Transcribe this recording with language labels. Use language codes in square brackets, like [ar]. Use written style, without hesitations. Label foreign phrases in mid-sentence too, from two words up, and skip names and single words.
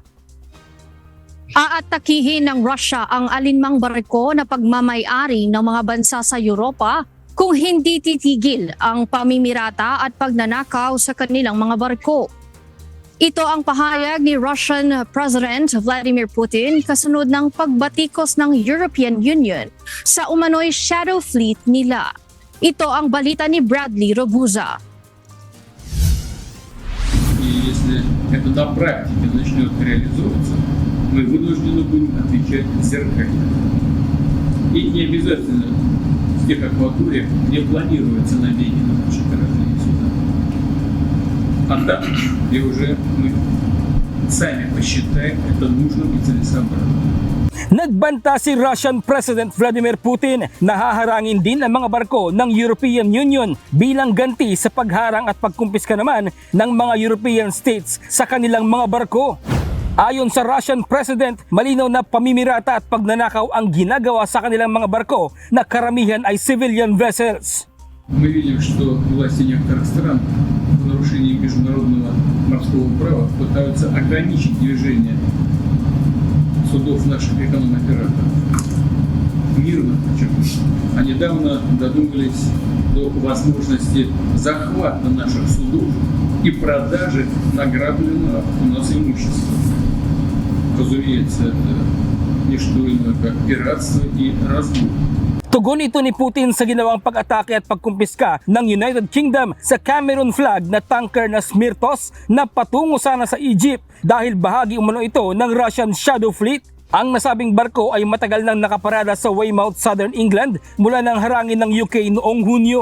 [tl] Aatakihin ng Russia ang alinmang barko na pagmamay-ari ng mga bansa sa Europa kung hindi titigil ang pamimirata at pagnanakaw sa kanilang mga barko. Ito ang pahayag ni Russian President Vladimir Putin kasunod ng pagbatikos ng European Union sa umano'y [en] shadow fleet [tl] nila. Ito ang balita ni Bradley Robuza. [ru] И если это на практике начнет реализовываться, мы вынуждены будем отвечать зеркально. И не обязательно в тех акваториях, где планируется набеги на наши корабли и суда. А там, где уже мы сами посчитаем это нужным и целесообразным. [tl] Nagbanta si Russian President Vladimir Putin na haharangin din ang mga barko ng European Union bilang ganti sa pagharang at pagkumpiska naman ng mga European states sa kanilang mga barko. Ayon sa Russian President, malinaw na pamimirata at pagnanakaw ang ginagawa sa kanilang mga barko na karamihan ay [en] civilian vessels. [ru] Мы видим, что власти некоторых стран в нарушении международного морского права пытаются ограничить движение судов наших эконом-операторов. Мирно, подчеркну. А недавно додумались до возможности захвата наших судов и продажи награбленного у нас имущества. Разумеется, это не что иное, как пиратство и разбой. [tl] Tugon ito ni Putin sa ginawang pag-atake at pagkumpiska ng United Kingdom sa Cameron flag na tanker na Smirtos na patungo sana sa Egypt dahil bahagi umano ito ng [en] Russian Shadow Fleet. [tl] Ang nasabing barko ay matagal nang nakaparada sa Weymouth, Southern England mula nang harangin ng UK noong Hunyo.